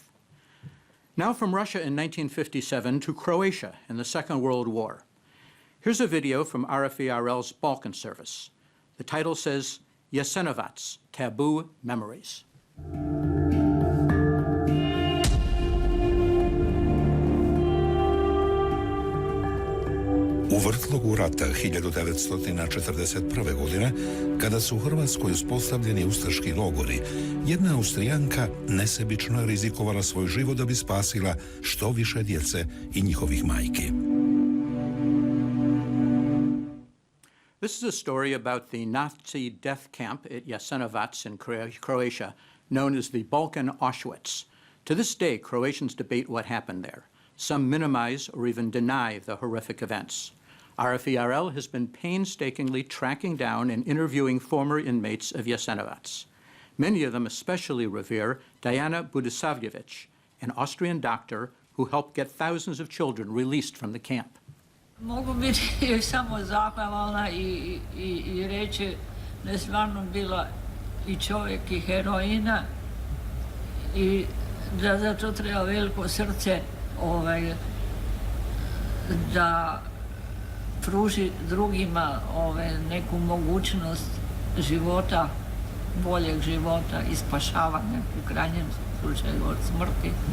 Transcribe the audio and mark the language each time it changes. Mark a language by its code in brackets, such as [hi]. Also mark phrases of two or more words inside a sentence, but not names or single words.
[en] Now from Russia in 1957 to Croatia in the Second World War. Here's a video from RFE/RL's Balkan service. The title says, Jasenovac, Taboo Memories. [bs] U vrtlogu rata 1941. godine, kada su u Hrvatskoj uspostavljeni ustaški logori, jedna Austrijanka nesebično je rizikovala svoj život da bi spasila što više djece i njihovih majki. [en] This is a story about the Nazi death camp at Jasenovac in Croatia, known as the Balkan Auschwitz. To this day, Croatians debate what happened there. Some minimize or even deny the horrific events. RFE/RL has been painstakingly tracking down and interviewing former inmates of Jasenovac. Many of them especially revere Diana Budisavljevic, an Austrian doctor who helped get thousands of children released from the camp. [bs] Mogu biti samo zahvalna i reći da je stvarno bila i čovjek i heroina i da za to treba veliko srce da pruži drugima neku mogućnost života, boljeg života i spašavanja u krajnjem slučaju od smrti.